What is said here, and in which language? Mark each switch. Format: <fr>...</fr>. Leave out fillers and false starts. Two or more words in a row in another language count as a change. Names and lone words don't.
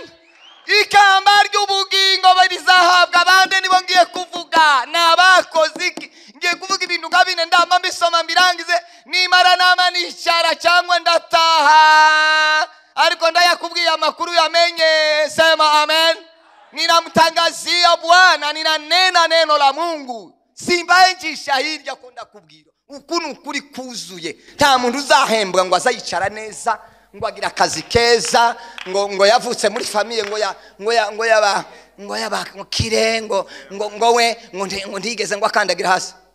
<rn>Ikamba ry'ubugingo barizahabwa abandi nibo ngiye kuvuga nabakozi ngiye kuvuga ibintu ngabine ndamba mbisoma mbirangize nimara nama nicara cyangwa ndataha ariko ndayakubwiye amakuru yamenye.</rn> <sw>Sema amen. Ninamtangazia Bwana, ninanena neno la Mungu,</sw> <rn>simbaye njisha hirya ko ndakubwira ukunu kuri kuzuye. Nta muntu uzahembwa ngo azayicara neza ngo agira akazi keza ngo yavutse muri famille ngo yaba mukire ngo we ngo ntigeze ngo akandagira hasi.</rn>